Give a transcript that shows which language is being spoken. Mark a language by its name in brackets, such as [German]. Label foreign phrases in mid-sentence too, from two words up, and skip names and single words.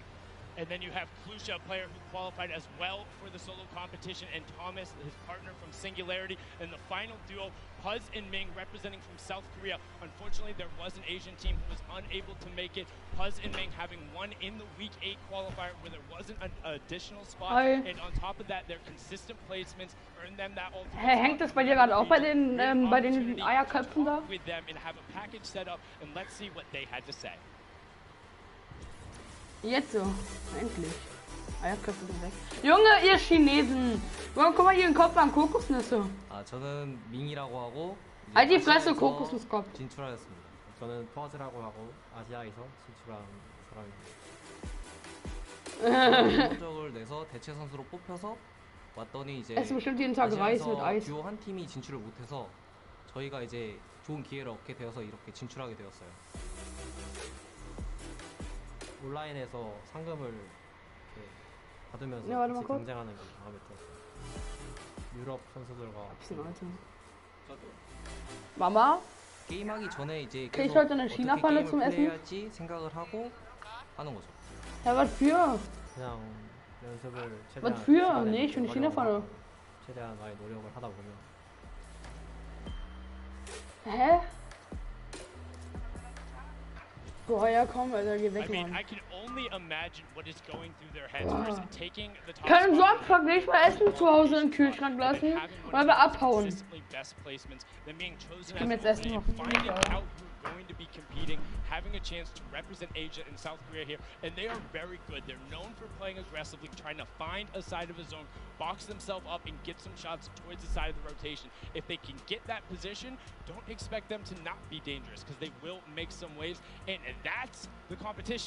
[English] And then you have Kluja, a player who qualified as well for the solo competition, and Thomas, his partner from Singularity. And the final duo, Puz and Ming, representing from South Korea. Unfortunately, there was an Asian team who was unable to make it. Puz and Ming having won in the Week 8 qualifier where there wasn't an additional spot. And on top of that, their consistent placements earned them that ultimate. [German] Hängt das bei dir gerade auch bei den Eierköpfen da? [English] With them and have a package set up, and let's see what they had to say. [German] Jetzt so, endlich. Eierköpfe sind weg. Junge, ihr Chinesen! Guck mal, ihren Kopf an Kokosnüsse. [Korean] 아, 저는 밍이라고 하고 [German] Halt die Fresse, [Korean] 아시아에서 [German] Kokosnusskopf. [Korean] 진출하였습니다. 저는 퍼즈라고 하고 아시아에서 진출한 사람입니다. 성적을 내서 대체 선수로 뽑혀서 왔더니 이제 [German] Es ist bestimmt jeden Tag Reis mit [Korean] 아시아에서 [German] Eis. [Korean] 듀오 한 팀이 진출을 못해서 저희가 이제 좋은 기회를 얻게 되어서 이렇게 진출하게 되었어요. 온라인에서 상금을 이렇게 받으면서 [German] Ja, warte mal [Korean] 같이 [German] kurz. [Korean] 경쟁하는 게 마음에 들었어요. 유럽 선수들과 [German] Bisschen Alter. Mama? [Korean] 게임하기 전에 이제 [German] Krieg ich [Korean] 계속 [German] heute eine [Korean] 어떻게 [German] China-Pfanne [Korean] 게임을 [German] zum Essen? [Korean] 플레이할지 생각을 하고 하는 거죠. [German] Ja, was für? [Korean] 그냥 연습을 [German] Was [Korean] 최대한 [German] für? [Korean] 시간에 [German] Nee, ich will eine [Korean] 활용을 [German] China-Pfanne. [Korean] 하고 최대한 많이 노력을 하다 보면 [German] Hä? Boah, ja komm, Alter, geh [English] I [German] weg, [English] mean, [German] Mann. [English] I can only imagine what is going through their heads first, taking the top [German] Können [English] spot [German] Samstag nicht mal Essen zu Hause im Kühlschrank lassen, weil wir abhauen. [English] consistently best placements, then being chosen [German] Komm, [English] as [German] jetzt [English] an [German] essen [English] opening, [German] wir. [English] finding out who're going to be competing, having a chance to represent Asia and South Korea here, and they are very good. They're known for playing aggressively, trying to find a side of a zone, box themselves up, and get some shots towards the side of the rotation. If they can get that position, don't expect them to not be dangerous, because they will make some waves, and that's the competition.